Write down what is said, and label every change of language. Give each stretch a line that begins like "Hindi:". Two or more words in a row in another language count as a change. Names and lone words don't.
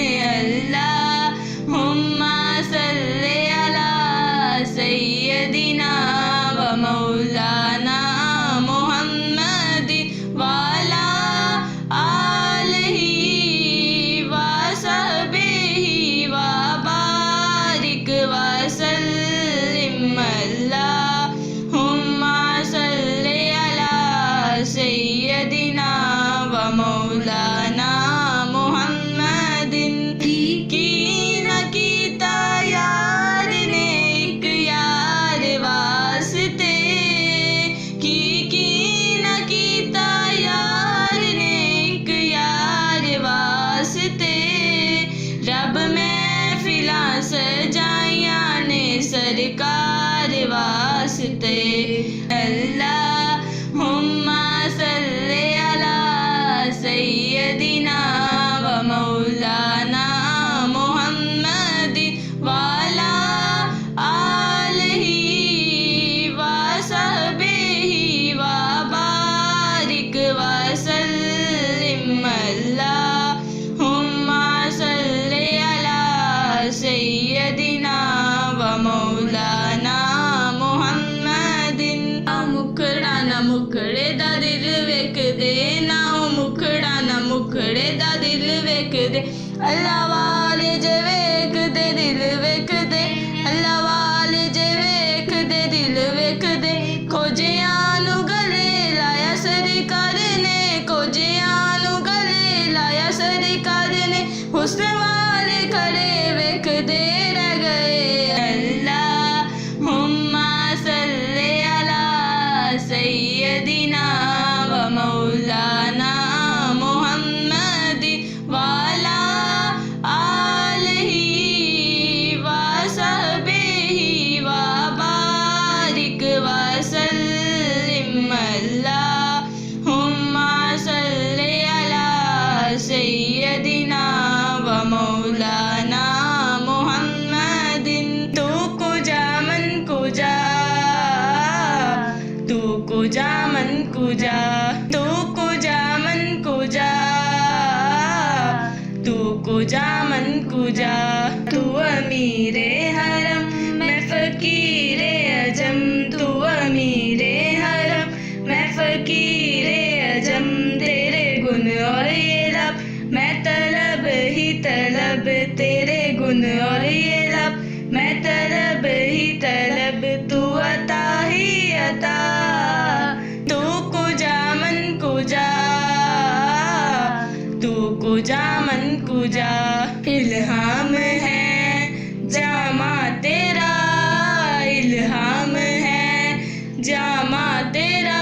Arabic: اللهم صل على سيدنا ومولانا محمد وعلى آله وصحبه وبارك وسلم. اللهم صل على سيدنا ومولانا محمد.
Punjabi: ਕੀ ਨ ਕੀਤਾ ਯਾਰ ਨੇ ਇਕ ਯਾਰ ਵਾਸਤੇ, ਕੀ ਨ ਕੀਤਾ ਯਾਰ ਨੇ ਇਕ ਯਾਰ ਵਾਸਤੇ। ਰੱਬ ਮਹਫ਼ਿਲਾਂ ਸਜਾਈਆਂ ਨੇ ਸਰਕਾਰ ਵਾਸਤੇ।
Arabic: اللهم صل على سيدنا ومولانا محمد وعلى آله وصحبه وبارك وسلم. اللهم صل على سيدنا ومولانا محمد.
Punjabi: ਮੁਖੜਾ ਨ ਮੁਖੜੇ ਦਾ ਦਿਲ ਵੇਖਦੇ, ਨਾ ਮੁਖੜਾ ਨ ਮੁਖੜੇ ਦਾ ਦਿਲ ਵੇਖਦੇ। ਅੱਲਾਹ ਵਾਲੇ ਜੇ ਵੇਖਦੇ ਦਿਲ ਵੇਖਦੇ, ਅੱਲਾਹ ਵਾਲੇ ਜੇ ਵੇਖਦੇ ਦਿਲ ਵੇਖਦੇ। ਖੋਜੀਆਂ ਨੂੰ ਗਲੇ ਲਾਇਆ ਸਰਕਾਰ ਨੇ, ਖੋਜੀਆਂ ਨੂੰ ਗਲੇ ਲਾਇਆ ਸਰਕਾਰ ਨੇ। ਹੁਸਨ ਵਾਲੇ ਖੜੇ ਵੇਖਦੇ ਰਹਿ ਗਏ।
Arabic: اللهم صل على سيدنا ومولانا محمد وعلى آله وصحبه وبارك وسلم. اللهم صل على سيدنا ومولانا محمد.
Persian: تو کجا من کجا، تو کجا من کجا، تو کجا من کجا، تو کجا من کجا.
Urdu: تو امیرِ حرم میں فقیرِ عجم، تو امیرِ حرم میں فقیرِ عجم. تیرے گن اور یہ لب میں طلب ہی طلب، تیرے گن اور یہ لب میں طلب ہی طلب. تو عطا ہی عطا,
Persian: تو کجا من کجا، تو کجا من کجا.
Urdu: الہام ہے جامہ تیرا، الہام ہے جامہ تیرا.